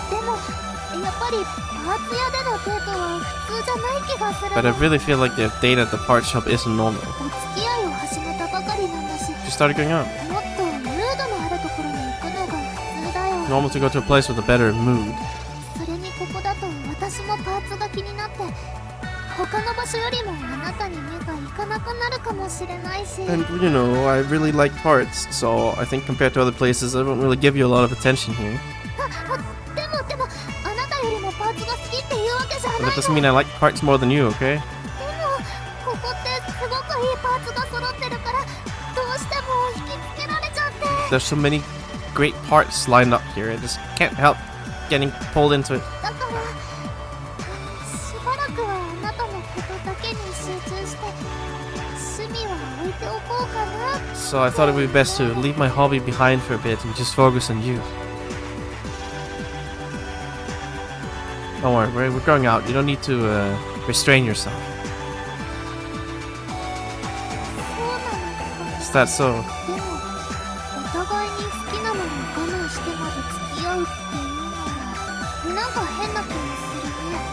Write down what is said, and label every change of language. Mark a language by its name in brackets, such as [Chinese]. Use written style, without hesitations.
[Japanese] でもやっぱりパーツ屋でのデートは普通じゃない気がする [English] But I [Japanese] の。 [English] really feel like the date at the part shop isn't normal. [Japanese] お付き合いを始めたばかりなんだし、 [English] She started going up. [Japanese] もっとムードのあるところに行くのが普通だよ。 [English] Normal to go to a place with a better mood. [Japanese] それにここだと私もパーツが気になって、他の場所よりもあなたに目がいかなくなるかもしれないし。 [English] And you know, I really like parts, so I think compared to other places, I don't really give you a lot of attention here. [Japanese] でもあなたよりもパーツが好きっていうわけじゃない [English] But [Japanese] の。 [English] that doesn't mean I like parts more than you, okay? [Japanese] でもここってすごくいいパーツが揃ってるから、どうしても引きつけられちゃって。 [English] There's so many great parts lined up here. I just can't help getting pulled into it. [Japanese] だからしばらくはあなたのことだけに集中して、趣味は置いておこうかな。 [English] So I thought it would be best to leave my hobby behind for a bit and just focus on you. Don't worry, we're going out. You don't need to restrain yourself. [Japanese] そうなのか。 [English] Is that so? [Japanese] でもお互いに好きなものを我慢してまで付き合うっていうのはなんか変な気もするね。